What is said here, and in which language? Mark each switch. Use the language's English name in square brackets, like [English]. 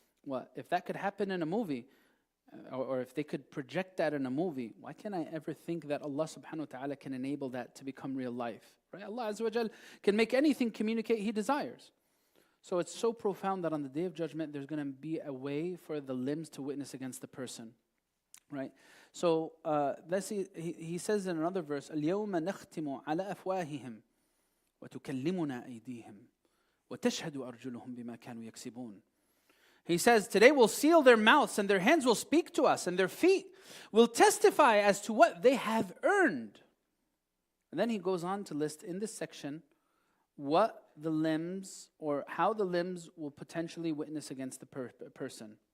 [English] What if that could happen in a movie? Or if they could project that in a movie, why can't I ever think that Allah subhanahu wa ta'ala can enable that to become real life? Right? Allah Azza wa Jal can make anything communicate He desires. So it's so profound that on the Day of Judgment, there's going to be a way for the limbs to witness against the person. Right? [Arabic] So let's see, he says in another verse, اليوم نختم على أفواههم وتكلمنا أيديهم وتشهد أرجلهم بما كانوا يكسبون. [English] He says, today we'll seal their mouths and their hands will speak to us and their feet will testify as to what they have earned. And then he goes on to list in this section what the limbs or how the limbs will potentially witness against the person.